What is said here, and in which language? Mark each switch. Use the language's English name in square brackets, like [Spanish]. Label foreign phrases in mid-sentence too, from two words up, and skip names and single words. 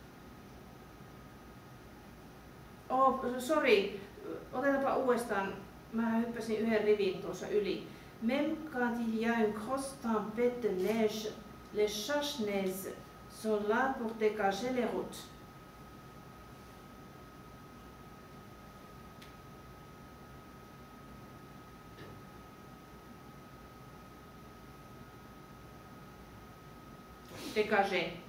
[English] Oh, sorry. [Finnish] Otetaanpa uudestaan. Mä hyppäsin yhden rivin tuossa yli. [French] Même quand il y a une grosse tempête de neige, les chasse-neige sont là pour dégager les routes. Dégager.